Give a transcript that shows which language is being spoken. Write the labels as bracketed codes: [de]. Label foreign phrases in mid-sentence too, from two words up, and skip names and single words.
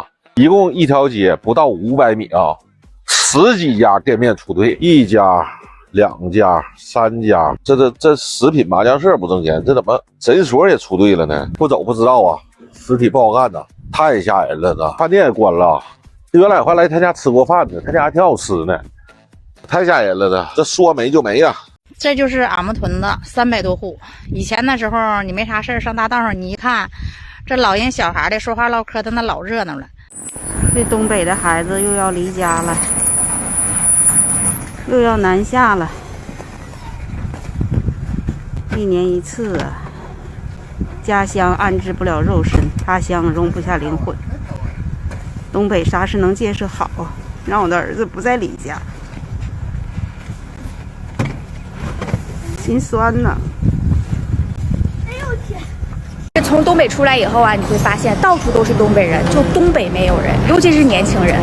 [zh] 一共一條街不到500米啊，10幾家店面出隊，1家、2家、3家，這食品麻將社不掙錢，這怎麼診所也出隊了呢？不走不知道啊，實體不好幹吶，太嚇人了呢！飯店也關了，原來還來他家吃過飯呢，他家還挺好吃呢，太嚇人了呢！這說沒就沒呀。這就是俺們屯子300多戶，以前的時候你沒啥事上大道上你一看，這老人小孩的說話嘮嗑的那老熱鬧了。這東北的孩子又要離家了，又要南下了，1年1次啊！家鄉安置不了肉身，他鄉容不下靈魂。東北啥事能建設好啊？讓我的兒子不再離家，心酸吶！從東北出來以後啊，你會發現到處都是東北人，就東北沒有人，尤其是年輕人。